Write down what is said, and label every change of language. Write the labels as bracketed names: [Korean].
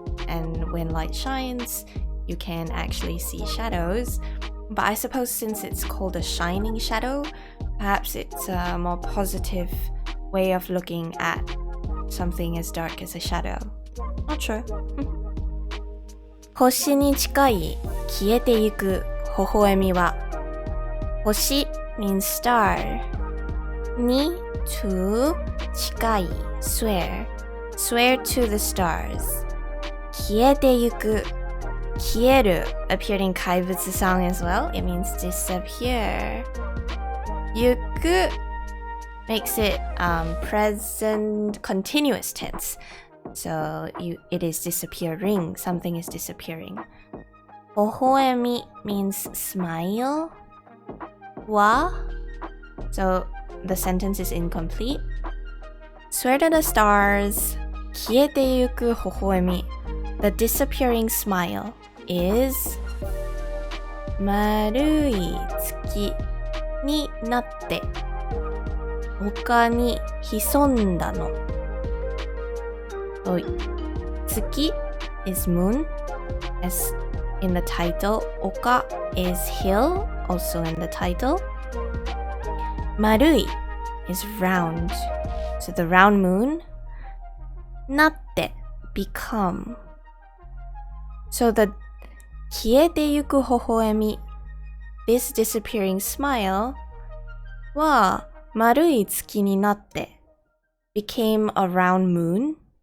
[English] And when light shines, you can actually see shadows. But I suppose since it's called a shining shadow, perhaps it's a more positive way of looking at something as dark as a shadow. Not sure. [Japanese] 星に近い消えてゆく微笑みは。星 [English] means star. [Japanese] に [English] to [Japanese] 近い [English] swear. Swear to the stars. [Japanese] 消えてゆく消える [English] appeared in [Japanese] 怪物 [English] song as well. It means disappear. [Japanese] ゆく [English] makes it present continuous tense. So it is disappearing. Something is disappearing. [Japanese] 微笑み [English] means smile. [Japanese] は [English] so the sentence is incomplete. Swear to the stars. [Japanese] 消えてゆく微笑み [English] the disappearing smile is [Japanese] 丸い月になって丘に潜んだの。 [English] Tsuki is moon, as in the title. Oka is hill, also in the title. Marui is round, so the round moon. Natte, become. So the [Japanese] 消えてゆく微笑み [English] this disappearing smile [Japanese] は丸い月になって [English] became a round moon.